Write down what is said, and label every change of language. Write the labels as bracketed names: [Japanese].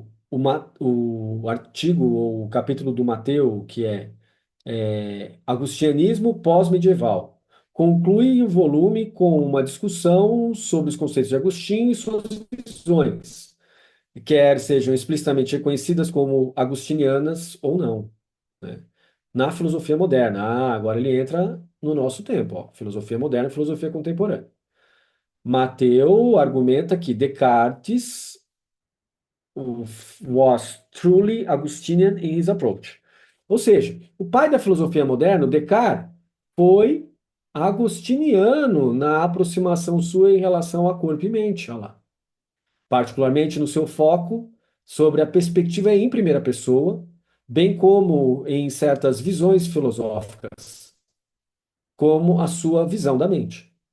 [Portuguese] O artigo ou o capítulo do Mateu, que é Agustianismo pós-medieval, conclui o volume com uma discussão sobre os conceitos de Agostinho e suas visões, quer sejam explicitamente reconhecidas como agustinianas ou não, né? Na filosofia moderna. Ah, agora ele entra no nosso tempo, ó, filosofia moderna e filosofia contemporânea. Mateu argumenta que [English] Descartes was truly Augustinian in his approach. [Portuguese] Ou seja, o pai da filosofia moderna, Descartes, foi agostiniano na aproximação sua em relação a corpo e mente, olha lá. Particularmente no seu foco sobre a perspectiva em primeira pessoa, bem como em certas visões filosóficas, como a sua visão da mente.